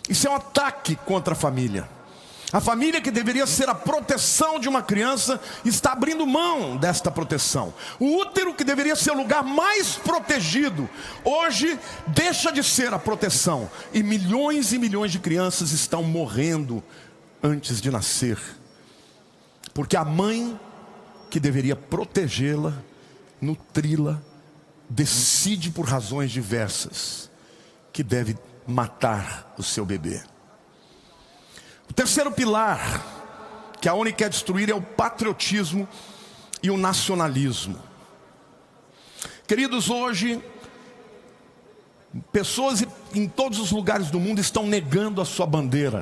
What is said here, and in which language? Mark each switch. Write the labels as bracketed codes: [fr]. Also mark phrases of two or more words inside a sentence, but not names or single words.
[pt] Isso é um ataque contra a família. A família, que deveria ser a proteção de uma criança, está abrindo mão desta proteção. O útero, que deveria ser o lugar mais protegido, hoje deixa de ser a proteção. E milhões de crianças estão morrendo antes de nascer. Porque a mãe, que deveria protegê-la, nutri-la, decide por razões diversas que deve matar o seu bebê. O terceiro pilar que a ONU quer destruir é o patriotismo e o nacionalismo. Queridos, hoje pessoas em todos os lugares do mundo estão negando a sua bandeira.